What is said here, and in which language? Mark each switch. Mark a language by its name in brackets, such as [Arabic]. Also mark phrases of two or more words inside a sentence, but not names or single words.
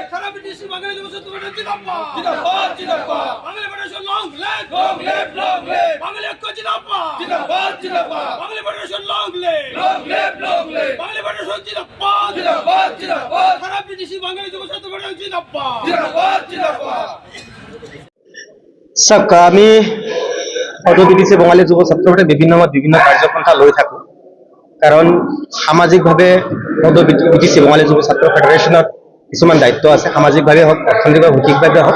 [Bangla] সারা পিটিসি বাঙালি যুব ছাত্র ফেডারেশন জিন্দাবাদ জিন্দাবাদ জিন্দাবাদ বাঙালি ফেডারেশন [English] long live long live [Bangla] বাঙালি ঐক্য জিন্দাবাদ জিন্দাবাদ জিন্দাবাদ বাঙালি ফেডারেশন [English] long live long live [Bangla] বাঙালি ফেডারেশন জিন্দাবাদ জিন্দাবাদ জিন্দাবাদ সারা পিটিসি বাঙালি যুব ছাত্র ফেডারেশন জিন্দাবাদ জিন্দাবাদ জিন্দাবাদ। [Assamese] চাওক, আমি সদৌ পিটিচি বঙালী যুৱ ছাত্ৰ ফেডাৰেশ্যনে বিভিন্ন সময়ত বিভিন্ন কাৰ্যপন্থা লৈ থাকো। কাৰণ সামাজিকভাৱে সদৌ পিটিচি বঙালী যুৱ ছাত্ৰ ফেডাৰেশ্যনত কিছুমান দায়িত্ব আছে, সামাজিকভাৱে হওক, অৰ্থনৈতিক ভৌতিকভাৱে হওক।